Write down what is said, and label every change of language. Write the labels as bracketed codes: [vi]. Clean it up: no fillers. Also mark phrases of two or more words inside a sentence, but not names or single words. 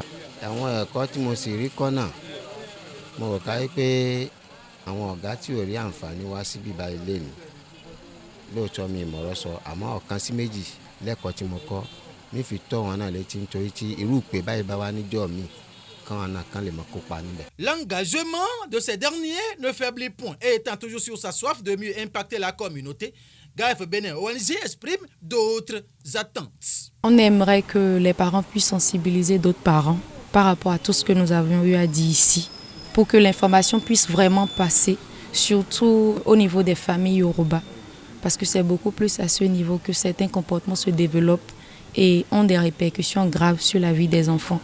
[yo] Àwọn ẹ̀kọ́ tí mo sì rí kọ́ náà mo rò ká pé àwọn ọ̀gá tí ò rí àǹfààní wá síbí báyìí lé mi lóòótọ́ mi ìmọ̀ràn sọ àmọ́ ọ̀kan sí méjì lẹ́kọ̀ọ́ tí mo kọ́ mi fi tọ́ wọn náà létí nítorí tí irú ìpè báyìí bá wá níjọ́ mi kan lè mọ̀ kópa níbẹ̀. [fr] L'engagement de ces derniers ne faiblit point et étant toujours sur sa soif de mieux impacter la communauté, GAF Bénin ONG exprime d'autres attentes. On aimerait que les parents puissent sensibiliser d'autres parents par rapport à tout ce que nous avions eu à dire ici, pour que l'information puisse vraiment passer, surtout au niveau des familles Yoruba, parce que c'est beaucoup plus à ce niveau que certains comportements se développent et ont des répercussions graves sur la vie des enfants.